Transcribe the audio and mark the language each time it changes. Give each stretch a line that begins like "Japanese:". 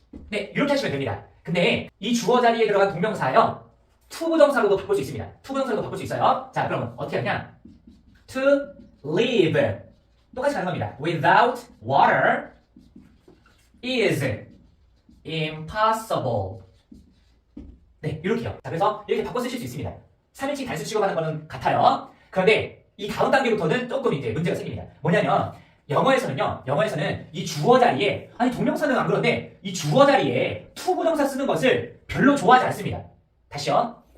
Korean: 네, 이렇게 하시면 됩니다. 근데 이 주어 자리에 들어간 동명사요, 투부정사로도 바꿀 수 있습니다. 투부정사로도 바꿀 수 있어요. 자, 그러면 어떻게 하냐?
English: to live,
Korean: 똑같이 가는 겁니다.
English: without water is impossible.
Korean: 네, 이렇게요. 자, 그래서 이렇게 바꿔 쓰실 수 있습니다. 3인칭 단수 취급하는 거는 같아요. 그런데 이 다음 단계부터는 조금 이제 문제가 생깁니다. 뭐냐면 영어에서는 이 주어 자리에, 아니 동명사는 안 그런데 이 주어 자리에 투부정사 쓰는 것을 별로 좋아하지 않습니다. 다시요.